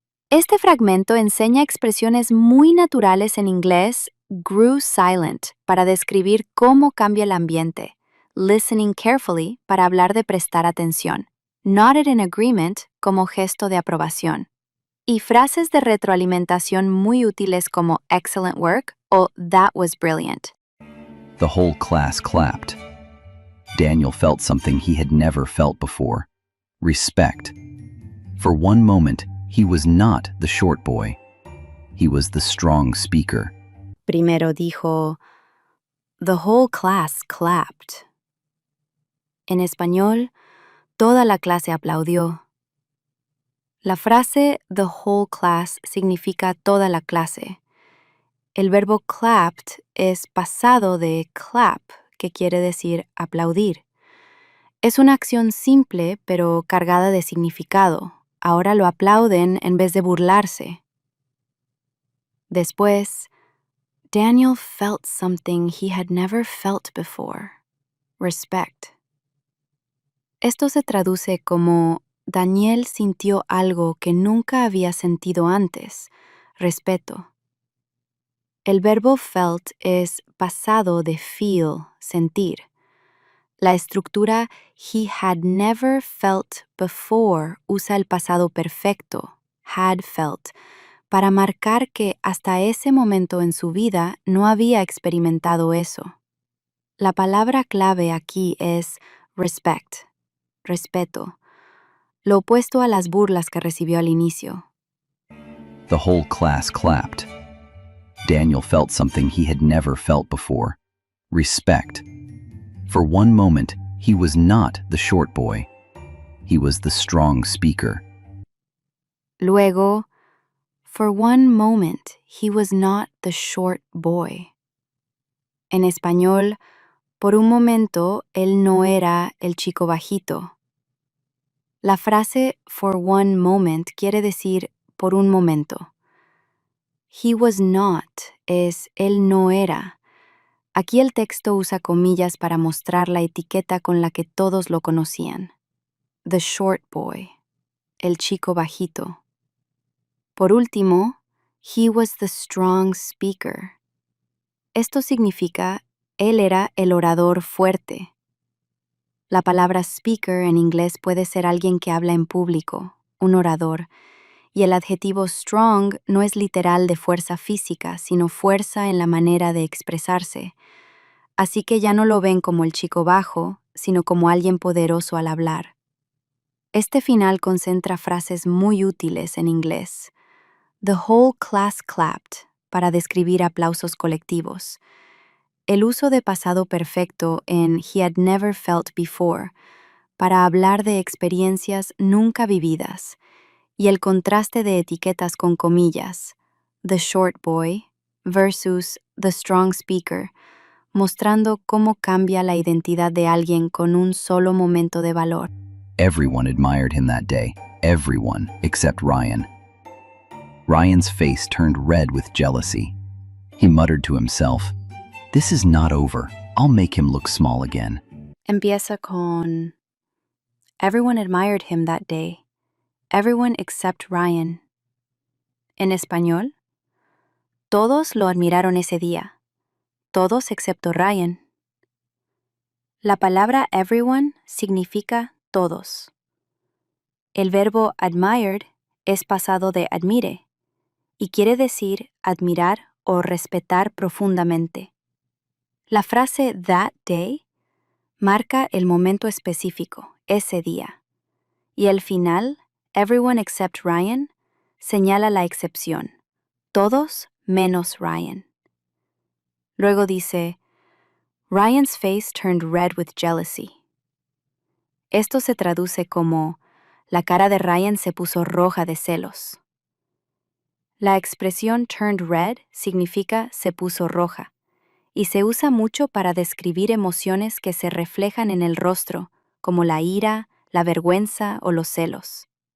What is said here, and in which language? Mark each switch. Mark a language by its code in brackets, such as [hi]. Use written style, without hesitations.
[es] Este fragmento enseña expresiones muy naturales en inglés, [en] grew silent, [es] para describir cómo cambia el ambiente, [en] listening carefully, [es] para hablar de prestar atención, [en] nodded in agreement, [es] como gesto de aprobación, y frases de retroalimentación muy útiles como [en] excellent work [es] o [en] that was brilliant. The whole class clapped. Daniel felt something he had never felt before: respect. For one moment, He was not the short boy. He was the strong speaker. [es] Primero dijo, [en] "The whole class clapped." [es] En español, toda la clase aplaudió. La frase [en] "the whole class" [es] significa toda la clase. El verbo clapped es pasado de clap, que quiere decir aplaudir. Es una acción simple, pero cargada de significado. Ahora lo aplauden en vez de burlarse. Después, [en] Daniel felt something he had never felt before. Respect. [es] Esto se traduce como Daniel sintió algo que nunca había sentido antes, respeto. El verbo felt es pasado de feel, sentir. La estructura [en] he had never felt before [es] usa el pasado perfecto, [en] had felt, [es] para marcar que hasta ese momento en su vida no había experimentado eso. La palabra clave aquí es respect, respeto, lo opuesto a las burlas que recibió al inicio. [en] The whole class clapped. Daniel felt something he had never felt before. Respect. For one moment, he was not the short boy. He was the strong speaker. [es] Luego, [en] for one moment, he was not the short boy. [es] En español, por un momento, él no era el chico bajito. La frase [en] for one moment [es] quiere decir por un momento. [en] He was not [es] es él no era. Aquí el texto usa comillas para mostrar la etiqueta con la que todos lo conocían. [en] The short boy, [es] el chico bajito. Por último, [en] he was the strong speaker. [es] Esto significa él era el orador fuerte. La palabra speaker en inglés puede ser alguien que habla en público, un orador, y el adjetivo strong no es literal de fuerza física, sino fuerza en la manera de expresarse. Así que ya no lo ven como el chico bajo, sino como alguien poderoso al hablar. Este final concentra frases muy útiles en inglés. [en] The whole class clapped, [es] para describir aplausos colectivos. El uso de pasado perfecto en [en] he had never felt before, [es] para hablar de experiencias nunca vividas, y el contraste de etiquetas con comillas, [en] the short boy versus the strong speaker, [es] mostrando cómo cambia la identidad de alguien con un solo momento de valor. [en] Everyone admired him that day. Everyone, except Ryan. Ryan's face turned red with jealousy. He muttered to himself, "This is not over. I'll make him look small again." [es] Empieza con [en] Everyone admired him that day. Everyone except Ryan. [es] En español, todos lo admiraron ese día. Todos excepto Ryan. La palabra everyone significa todos. El verbo admired es pasado de admire y quiere decir admirar o respetar profundamente. La frase [en] that day [es] marca el momento específico, ese día, y el final, [en] everyone except Ryan, [es] señala la excepción, todos menos Ryan. Luego dice, [en] Ryan's face turned red with jealousy. [es] Esto se traduce como, la cara de Ryan se puso roja de celos. La expresión [en] turned red [es] significa se puso roja, y se usa mucho para describir emociones que se reflejan en el rostro, como la ira, la vergüenza o los celos.